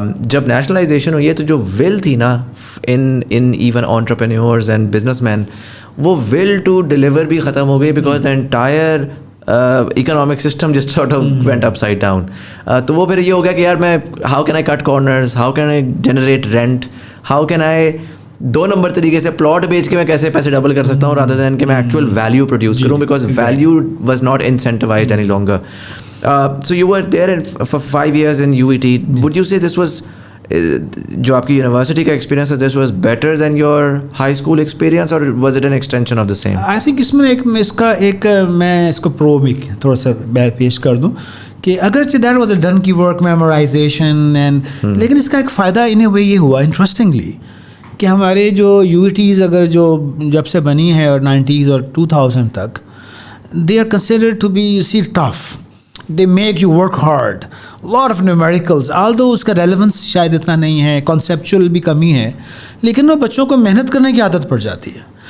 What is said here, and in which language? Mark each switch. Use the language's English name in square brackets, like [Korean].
[Urdu] جب نیشنلائزیشن ہوئی ہے تو جو ول تھی نا [English] in even entrepreneurs and businessmen, [Urdu] وہ ول ٹو ڈیلیور بھی ختم ہو گئی, [English] Because the entire economic system just sort of went upside down. [Urdu] تو وہ پھر یہ ہو گیا کہ یار میں [English] how can I cut corners, how can I [Urdu] generate rent, how can I 2 number طریقے سے پلاٹ بیچ کے میں کیسے پیسے ڈبل کر سکتا ہوں [English] rather than [Urdu] کہ میں ایکچوئل ویلیو پروڈیوس کروں, [English] because value was not incentivized any longer. So you were there for 5 years in UET. Would you say this was [Urdu] جو آپ کی یونیورسٹی کا ایکسپیرینس ہے, [English] This was better than your high school experience, اور was it an extension of the same? [Urdu] I think اس میں میں اس کو پرو بھی تھوڑا سا پیش کر دوں کہ اگرچہ [English] that was a donkey work memorization and, [Urdu] لیکن اس کا ایک فائدہ ان اے وے یہ ہوا انٹرسٹنگلی کہ ہمارے جو یو ای ٹیز اگر جو جب سے بنی ہے اور 90s اور 2000 تک, [English] they are considered to be you see tough, they make you work hard, lot of numericals, although [Urdu] اس کا ریلیونس شاید اتنا نہیں ہے, کانسیپچول بھی کمی ہے, لیکن وہ بچوں کو محنت کرنے کی عادت پڑ جاتی ہے.